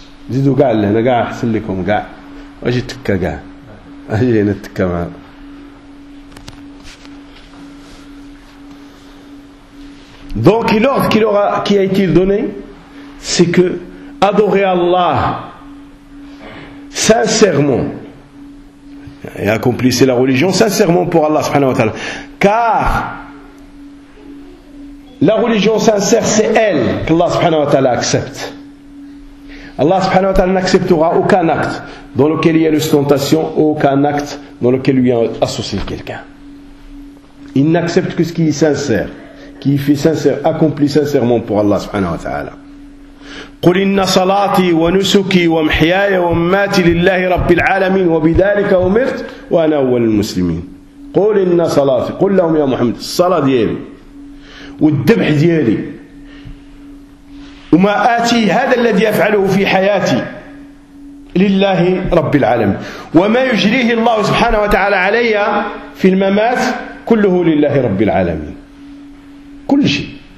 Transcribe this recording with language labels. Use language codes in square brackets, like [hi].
[ar] زيدوا قاع لهنا قاع أحسن لكم قاع أجي تكا قاع أجي هنا تكا معنا [fr] Donc l'ordre qui a été donné, c'est que adorer Allah sincèrement et accomplissez la religion sincèrement pour Allah subhanahu wa ta'ala. Car la religion sincère, c'est elle qu'Allah subhanahu wa ta'ala accepte. Allah subhanahu wa ta'ala n'acceptera aucun acte dans lequel il y a l'ostentation, aucun acte dans lequel lui est associé quelqu'un. Il n'accepte que ce qui est sincère. Qui fait sincère, accompli sincèrement pour Allah subhanahu wa ta'ala. [ar] قُلْ إِنَّ صَلَاتِي وَنُسُكِي وَمْحْيَايَ وَمَمَّاتِ لِلَّهِ رَبِّ الْعَالَمِينَ وَبِذَلِكَ أُمِرْتُ وَأَنَا أَوَّلُ الْمُسْلِمِينَ قُلْ إِنَّ صَلَاتِي قُلْ لَهُمْ يَا مُحَمَّدُ الصلاة ديالي والذبح ديالي وما آتي هذا الذي أفعله في حياتي لله رب العالمين وما يجريه الله سبحانه وتعالى علي في الممات كله لله رب العالمين كل شيء